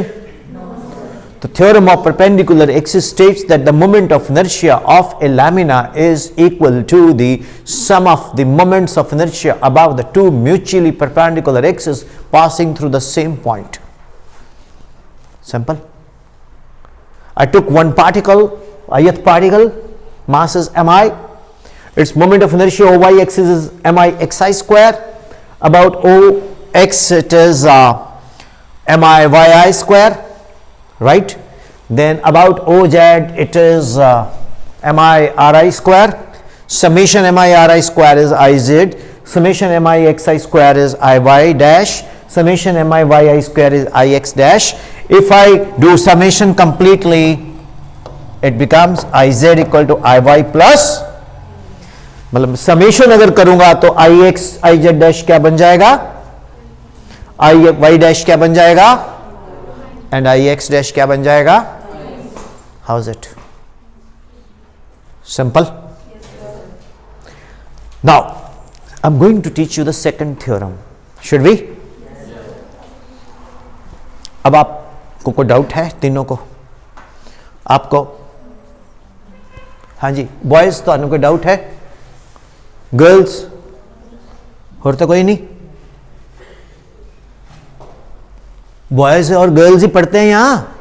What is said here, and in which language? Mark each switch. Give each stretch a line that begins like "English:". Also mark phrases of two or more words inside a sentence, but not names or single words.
English: The theorem of perpendicular axis states that the moment of inertia of a lamina is equal to the sum of the moments of inertia above the two mutually perpendicular axes passing through the same point. Simple. I took one particle, ith particle, mass is mi, its moment of inertia OY axis is mi xi square, about OX it is mi yi square, right? Then about OZ it is mi ri square, summation mi ri square is iz, summation mi xi square is iy dash, summation mi yi square is ix dash. If I do summation completely, it becomes iz equal to iy plus,
Hindi: मतलब समेशन अगर करूंगा तो ix iz डैश क्या बन जाएगा, iy डैश क्या बन जाएगा and ix डैश क्या बन जाएगा.
English: How is it? Simple. Now I'm going to teach you the second theorem. Should we?
Hindi: अब आपको कोई डाउट है तीनों को? आपको? हाँ जी, बॉयज तो कोई डाउट है? गर्ल्स और तो कोई नहीं? बॉयज और गर्ल्स ही पढ़ते हैं यहाँ?